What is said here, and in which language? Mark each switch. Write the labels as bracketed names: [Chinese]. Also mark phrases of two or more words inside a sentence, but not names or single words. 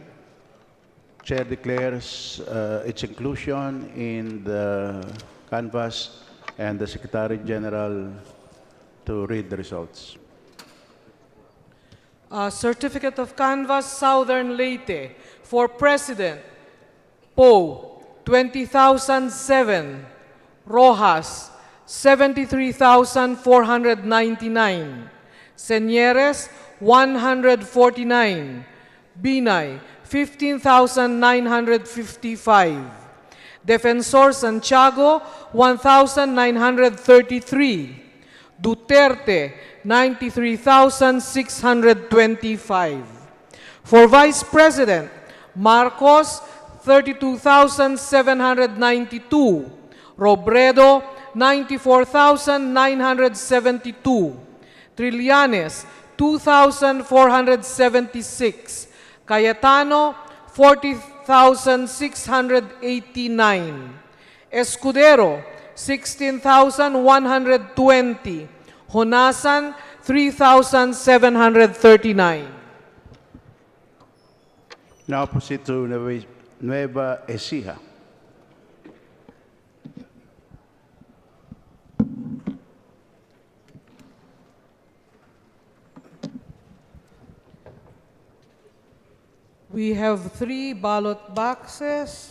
[English] Chair declares its inclusion in the canvas and the Secretary General to read the results. Certificate of Canvas, Southern Leyte. For President, Poe, 20,007. Rojas, 73,499. Señeres, 149. Binay, 15,955. Defensor Santiago, 1,933. Duterte, 93,625. For Vice President, Marcos, 32,792. Robredo, 94,972. Trillanes, 2,476. Cayetano, 40,689. Escudero, 16,120. Honasan, 3,739. Now proceed to Nueva Ecija. We have 3 ballot boxes.